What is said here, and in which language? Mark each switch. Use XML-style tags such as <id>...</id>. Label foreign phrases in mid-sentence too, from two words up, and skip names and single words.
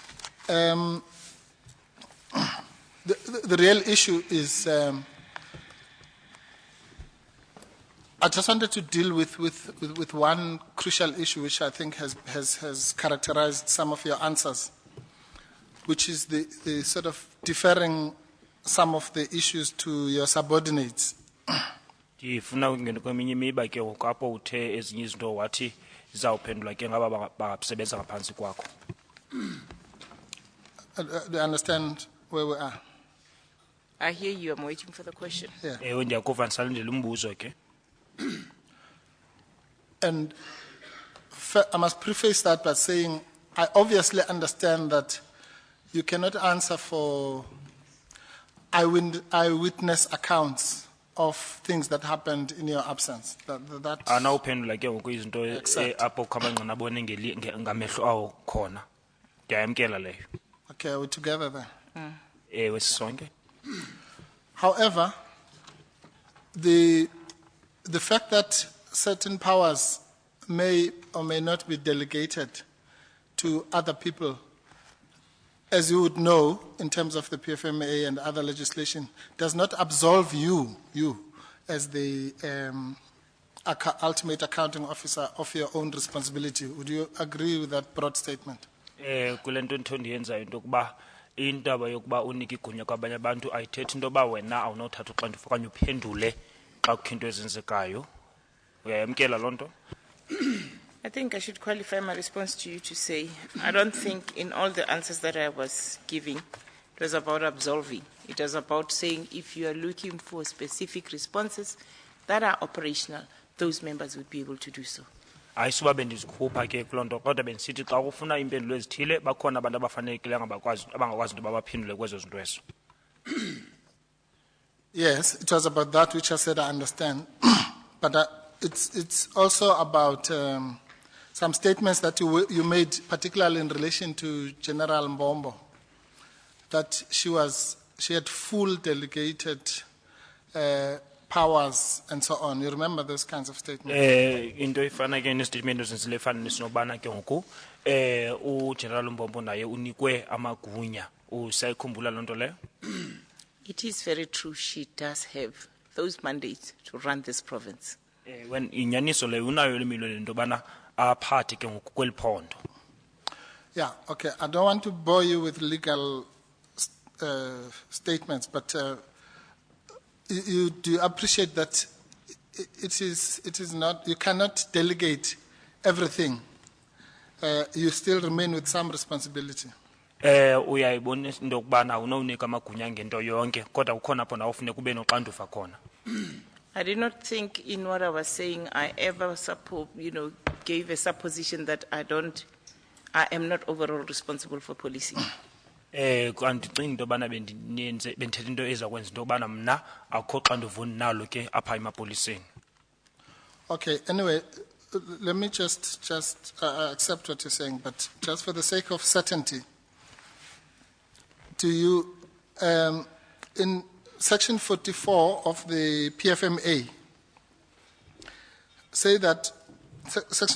<en>The real issue is, I just wanted to deal with one crucial issue which I think has characterized some of your answers, which is the sort of deferring some of the issues to your subordinates.</en> <xh>Ndifuna ukungena kweminye imiba ke ngoku apho uthe ezinye izinto wathi zizawuphendulwa ke ngaba basebenza ngaphansi kwakho.</xh> <en>Do you understand where we are? I hear you. I'm waiting for the question. Yeah.</en> <xh>Ewe ndiyakuva ndisalindele umbuzo ke.</xh> <en>And I must preface that by saying I obviously understand that you cannot answer for eyewitness accounts of things that happened in your absence.</en> <xh>Ana uphendula ke ngoku izinto apho khamangqina abone ngamehlo awo khona. Ndiyayamkela leyo.</xh> <en>Okay, are we together then?</en> <xh>Ewe sisonke.</xh> <en>However, the fact that certain powers may or may not be delegated to other people, as you would know, in terms of the PFMA and other legislation, does not absolve you as the ultimate accounting officer of your own responsibility. Would you agree with that broad statement?</en> <xh>Kulento ndiyenzayo into kuba indaba yokuba unike igunya kwabanye abantu ayithethi into ba wena awunothatha uxanduva okanye uphendule xa kukho into ezenzekayo. Uyayamkela lonto?</xh> <en>I think I should qualify my response to you to say, I don't think in all the answers that I was giving, it was about absolving. It was about saying if you are looking for specific responses that are operational, those members would be able to do so.</en> <xh>Ayisuba bendizikhupha ke kulonto kodwa bendisithi xa ufuna impendulo ezithile bakhona abantu abafanelekileyo abangakwazi into babaphendule kwezo zinto ezo.</xh> <en>Yes, it was about that which I said I understand. But it's also about some statements that you made, particularly in relation to General Mbombo, that she had full delegated powers and so on. You remember those kinds of statements?</en> <xh>Into ifana ke nestatement ezenzile efana nesinobana ke ngoku uGeneral Mbombo naye unikwe amagunya. Usayikhumbula lonto leyo?</xh> <en>It is very true, she does have those mandates to run this province.</en> <xh>When inyaniso le unayo lemilo lento bana aphathe ke ngoku kweliphondo.</xh> <en>Yeah, okay. I don't want to bore you with legal statements, but you do appreciate that it is not, you cannot delegate everything. You still remain with some responsibility.</en> <xh>Uyayibona into kubana awunowunika amagunya ngento yonke kodwa ukhona apho na ufune kube noxanduva khona.</xh> <en>I did not think in what I was saying I ever gave a supposition that I am not overall responsible for policing.</en> <xh>Kandicinga into yobana bendithetha into ezakwenza into yobana mna akukho xanduva nalo ke apha emapoliseni.</xh> <en>Okay, anyway, let me just accept what you're saying, but just for the sake of certainty, do you, in Section 44 of the PFMA, say that Section</en>